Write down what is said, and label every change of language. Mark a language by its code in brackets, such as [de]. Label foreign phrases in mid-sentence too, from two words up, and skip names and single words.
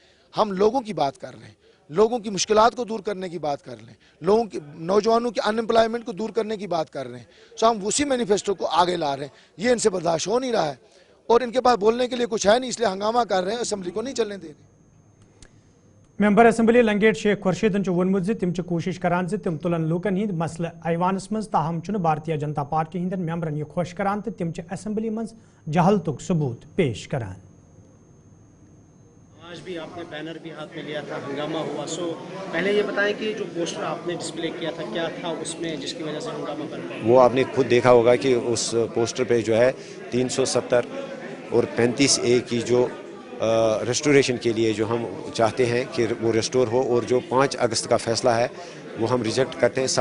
[ur] ہم لوگوں کی بات کر رہے ہیں، لوگوں کی مشکلات کو دور کرنے کی بات کر رہے ہیں، لوگوں کی، نوجوانوں کی ان ایمپلائمنٹ کو دور کرنے کی بات کر رہے ہیں. سو ہم اسی مینیفیسٹو کو آگے لا رہے ہیں۔ یہ ان سے برداشت ہو نہیں رہا ہے اور ان کے پاس بولنے کے لیے کچھ ہے نہیں، اس لیے ہنگامہ کر رہے ہیں، اسمبلی کو نہیں چلنے دے رہے. [en] member assembly [ks] लंगेट शेख खुर्शीदन वोनमुत तम कोशिश करान तम तुलन लूकन हिंद मसले ऐवानस मज, ताहम भारतीय जनता पार्टी हिंदन मेंबरन यह खुश करान तो तम असेंबली मज जहलतुक सबूत पेश करान। [ur] آج بھی آپ نے بینر بھی ہاتھ میں لیا تھا، ہنگامہ ہوا. سو پہلے یہ بتائیں کہ جو پوسٹر آپ نے ڈسپلے کیا تھا کیا تھا اس میں جس کی وجہ سے ہنگامہ بن گیا? वो آپ نے خود دیکھا ہوگا کہ اس پوسٹر پے جو ہے 370 اور 35A کی جو ریسٹوریشن کے لیے جو ہم چاہتے ہیں کہ وہ ریسٹور ہو، اور جو 5 اگست کا فیصلہ ہے وہ ہم ریجیکٹ کرتے ہیں.